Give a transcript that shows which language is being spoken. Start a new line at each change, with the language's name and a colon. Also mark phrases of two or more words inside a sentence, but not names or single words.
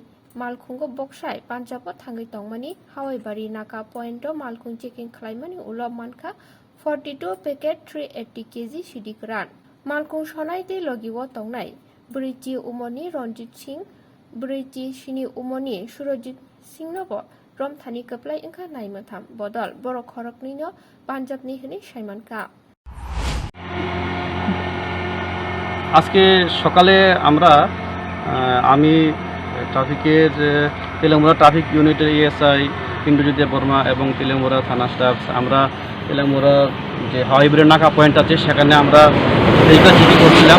Kok Borok: Malkungo Boksai, Panjabo Tangi Tongmani, Hawaii Bari Naka Pointo, Malkung Chicken Climbani, Ulo Manka, 42 packet 380 kg Shidikran. Malkung Shonaite Logiwo Tongnai, Briji Umoni, Ronjit Singh, Briji Shini Umoni, Shurojit Singh Nobo, Rom Thani Kaplai Inka Naimatham, Bodol, Borokorok Nino, Panjab Nihini, Shaimanka.
Bangla: আজকে সকালে আমরা আমি ট্রাফিকের তেলেঙ্গুড়া
English: traffic unit
Bangla: এএসআই ইন্দ্রজিৎ দেববর্মা এবং তেলেঙ্গুড়া থানা স্টাফ আমরা তেলেঙ্গুড়া যে হাওয়াই ব্রিজ নাকা পয়েন্ট আছে সেখানে আমরা
English: vehicle checking
Bangla: করছিলাম।